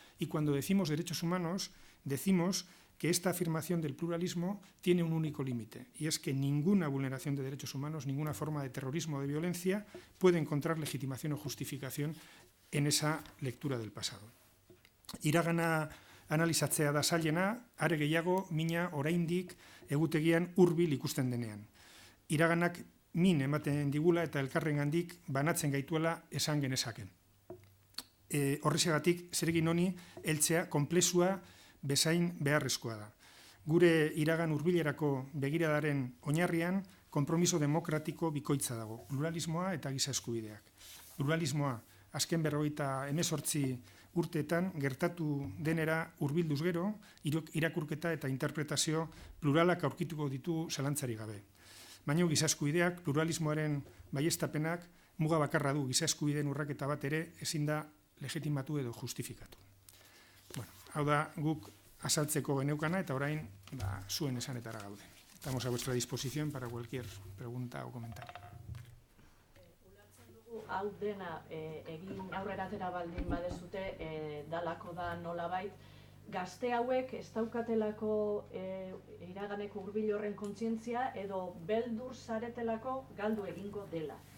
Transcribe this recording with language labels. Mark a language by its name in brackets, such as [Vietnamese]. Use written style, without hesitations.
[Spanish] Y cuando decimos derechos humanos, decimos que esta afirmación del pluralismo tiene un único límite, y es que ninguna vulneración de derechos humanos, ninguna forma de terrorismo o de violencia puede encontrar legitimación o justificación en esa lectura del pasado. [Basque] Iragana analizatzea da zailena, are gehiago mina oraindik egutegian hurbil ikusten denean. Iraganak min ematen digula eta elkarrengandik banatzen gaituela esan genezaken. Horrexegatik, zeregin honi heltzea konplexua bezain beharrezkoa da. Gure iragan hurbilerako begiradaren oinarrian konpromiso demokratiko bikoitza dago, pluralismoa eta giza eskubideak. Pluralismoa, azken 58 urteetan gertatu denera hurbilduz gero, irakurketa eta interpretazio pluralak aurkituko ditu zalantzarik gabe. Baina giza eskubideak, pluralismoaren baieztapenak, muga bakarra du, giza eskubideen urraketa bat ere ezin da legitimatu edo justifikatu. Hau da guk azaltzeko geneukana eta orain zuen esanetara gaude. [Spanish] Estamos a vuestra disposición para cualquier pregunta o comentario. [Basque] Ulertzen dugu hau dena egin aurrera atera baldin badezute dalako da nolabait gazte hauek ez daukatelako iraganeko hurbil horren kontzientzia edo beldur zaretelako galdu egingo dela.